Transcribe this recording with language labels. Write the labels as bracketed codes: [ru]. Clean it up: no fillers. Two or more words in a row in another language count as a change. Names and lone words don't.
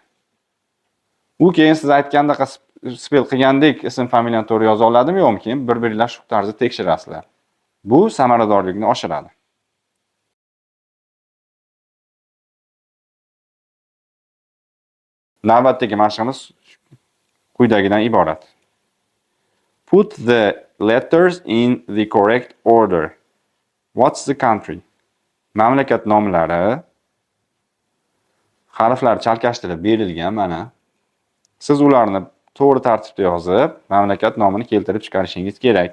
[uz] U keyin siz aytgandaqa spell qilgandek ism familiyani to'g'ri yoza oladimi yo'qmi, keyin bir-biringlar shu tarzda tekshirasizlar. Bu samaradorlikni oshiradi. Navbatdagi mashqimiz quyidagidan iborat. [en] Put the letters in the correct order. What's the country? [uz] Mamlakat nomlari harflar chalkashtirib berilgan mana. Siz ularni to'g'ri tartibda yozib, mamlakat nomini keltirib chiqarishingiz kerak.